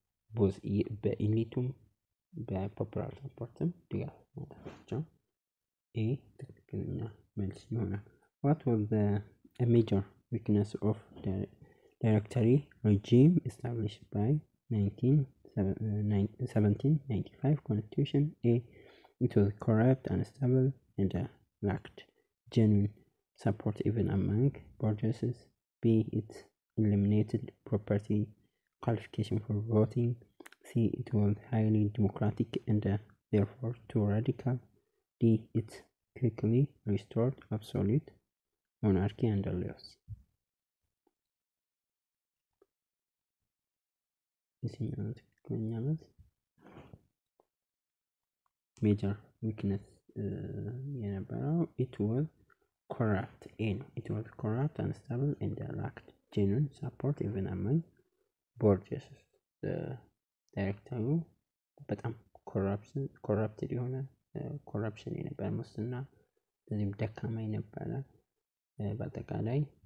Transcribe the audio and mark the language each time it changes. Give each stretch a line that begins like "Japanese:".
Amharic: ቦዝ በኢሊቱም በፖፑላር ሰፖርትም ድጋፍ ማድረጋቸው ኤ ትክክለኛ መልስ ይሆናል።
English: What was a major weakness of the directory regime established by 1795 Constitution? A. It was corrupt, unstable, and lacked genuine support even among burgesses. B. It eliminated property qualification for voting. C. It was highly democratic and therefore too radical. D. It quickly restored absolute monarchy under laws.
Amharic: የትኛው ትክክለኛ መልስ? ሜጀር ዊክነስ የነበረው
English: it was corrupt it was corrupt, unstable and lacked genuine support even among Borges.
Amharic: ዳይሬክተሩ በጣም ኮረፕትድ የሆነ ኮረፕሽን የነበረ ሙስና ለዚህም ደካማ የነበረ በአጠቃላይ